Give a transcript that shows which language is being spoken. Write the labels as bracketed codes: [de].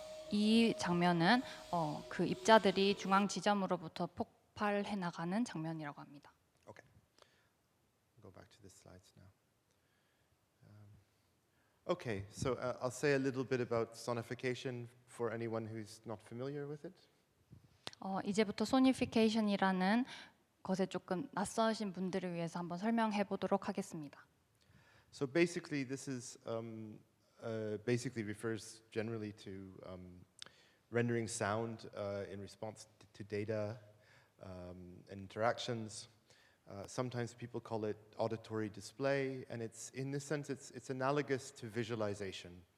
[ko] 이 장면은 그 입자들이 중앙 지점으로부터 폭발해 나가는 장면이라고 합니다. [en] Okay. Go back to the slides now. Okay, so I'll say a little bit about sonification for anyone who's not familiar with it. [ko] 이제부터 소니피케이션이라는 것에 조금 낯서신 분들을 위해서 한번 설명해 보도록 하겠습니다. [en] So basically, this is basically refers generally to rendering sound in response to data and interactions. Sometimes people call it auditory display, and it's in this sense it's analogous to visualization.